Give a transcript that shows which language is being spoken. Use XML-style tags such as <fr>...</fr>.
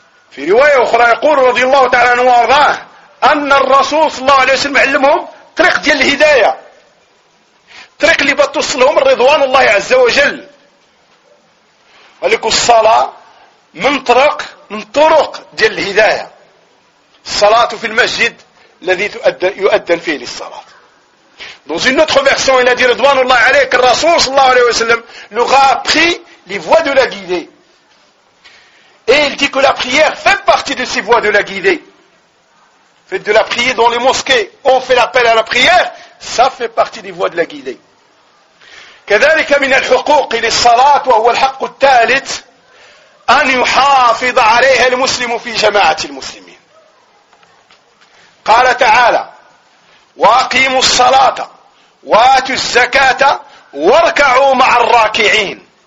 <ar>Fi riwaya ukhra yaqul radiyallahu ta'ala anhu warda أن الرسول صلى الله عليه وسلم علمهم طريق ديال الهداية, طريق اللي بتوصلهم رضوان الله عز وجل. ولك الصلاة من طرق ديال الهداية. الصلاة في المسجد الذي يؤذن فيه للصلاة.</ar> <fr>Dans une autre version, il a dit</fr> <ar>رضوان الله عليك الرسول صلى الله عليه وسلم</ar> <fr>leur a appris les voies de la guidée. Et il dit que la prière fait partie de ces voies de la guidée. Faites de la prière dans les mosquées, on fait l'appel à la prière, ça fait partie des voies de la guidée.</fr> <ar>كذلك من الحقوق للصلاة وهو الحق الثالث أن يحافظ عليها المسلم في جماعة المسلمين. قال تعالى وأقيموا الصلاة وآتوا الزكاة واركعوا مع الراكعين.</ar>